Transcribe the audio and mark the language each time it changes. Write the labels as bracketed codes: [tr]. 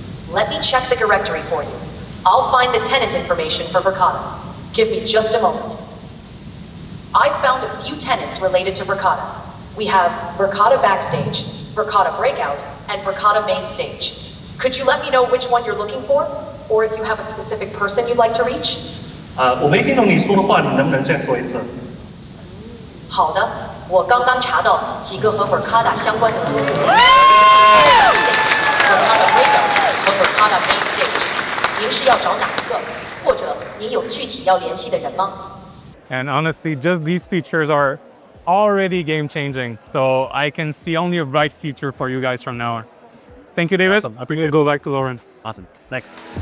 [en] Let me check the directory for you. I'll find the tenant information for Verkada. Give me just a moment. I've found a few tenants related to Verkada. We have Verkada Backstage, Verkada Breakout, and Verkada Main Stage. Could you let me know which one you're looking for? Or if you have a specific person you'd like to reach? [zh] 我没听懂你说的话，你能不能再说一次？好的，我刚刚查到几个和 Verkada 相关的租户。 Verkada Breakout 和 Verkada Main Stage， 您是要找哪一个？或者您有具体要联系的人吗？ [en] And honestly, just these features are already game-changing. So I can see only a bright future for you guys from now on. Thank you, David. Awesome. I appreciate it. We'll go back to Loren. Awesome. Thanks.